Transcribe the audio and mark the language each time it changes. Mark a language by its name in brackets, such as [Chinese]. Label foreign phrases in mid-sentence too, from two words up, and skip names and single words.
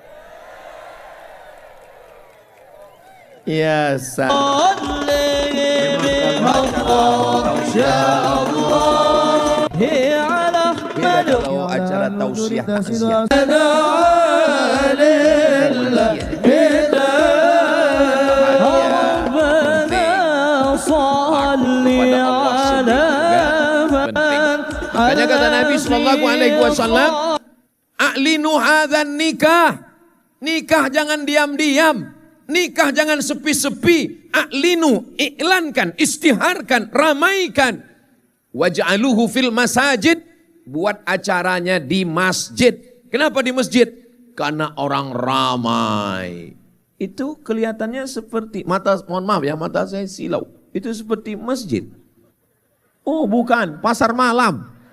[Indonesian] Ya kalau acara tausiah takziah. Makanya kata Nabi [Arabic] صلى الله عليه وسلم, أعلنوا هذا النكاح. [Indonesian] Nikah jangan diam-diam. Nikah jangan sepi-sepi. A'linu, iklankan, istiharkan, ramaikan. [Arabic] واجعلوه في المساجد. [Indonesian] Buat acaranya di masjid. Kenapa di masjid? Karena orang ramai. Itu kelihatannya seperti, mohon maaf ya, mata saya silau. Itu seperti masjid. Oh bukan, pasar malam.